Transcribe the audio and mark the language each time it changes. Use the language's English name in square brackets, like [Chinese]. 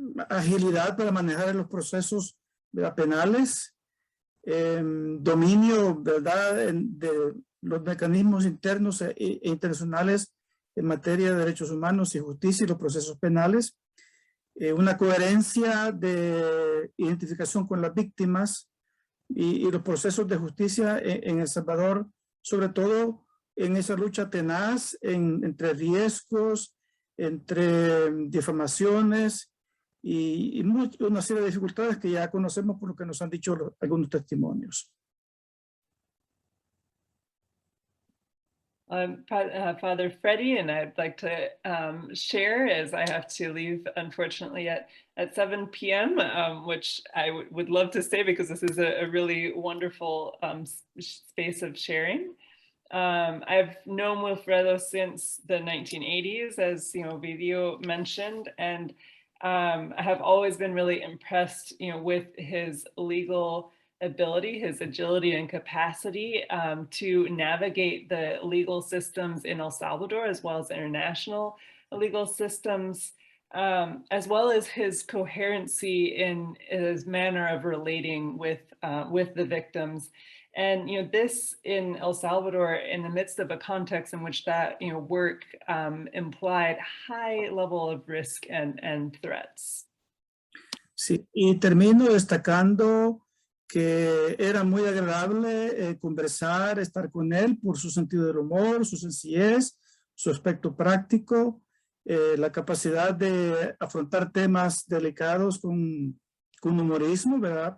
[Spanish] agilidad para manejar los procesos, ¿verdad?, penales, dominio, ¿verdad?, de los mecanismos internos e internacionales en materia de derechos humanos y justicia y los procesos penales, una coherencia de identificación con las víctimas y los procesos de justicia en El Salvador, sobre todo en esa lucha tenaz entre riesgos, entre difamaciones y una serie de dificultades que ya conocemos por lo que nos han dicho algunos testimonios. [English] Father Freddie, and I'd like to share, as I have to leave, unfortunately, at 7 p.m., which I would love to stay because this is a really wonderful space of sharing. I've known Wilfredo since the 1980s, as Video mentioned, and I have always been really impressed, with his legal ability, his agility and capacity to navigate the legal systems in El Salvador, as well as international legal systems, as well as his coherency in his manner of relating with the victims. And this in El Salvador, in the midst of a context in which that work implied high level of risk and threats. [Spanish] Sí, y termino destacando que era muy agradable conversar, estar con él por su sentido del humor, su sencillez, su aspecto práctico, la capacidad de afrontar temas delicados con humorismo, ¿verdad?